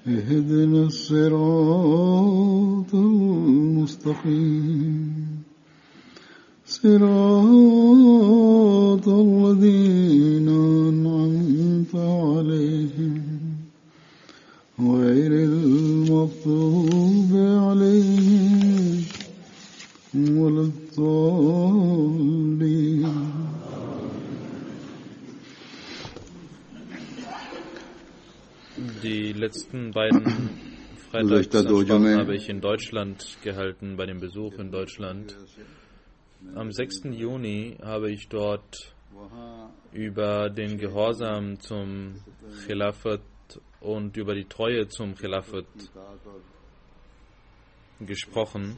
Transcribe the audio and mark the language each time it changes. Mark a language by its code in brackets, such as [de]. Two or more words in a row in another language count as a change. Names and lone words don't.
[ar] اهدنا الصراط المستقيم صراط الذين أنعمت عليهم غير المغضوب عليهم ولا الضالين. [de] Die letzten beiden Freitagsansprachen habe ich in Deutschland gehalten, bei dem Besuch in Deutschland. Am 6. Juni habe ich dort über den Gehorsam zum Khilafat und über die Treue zum Khilafat gesprochen.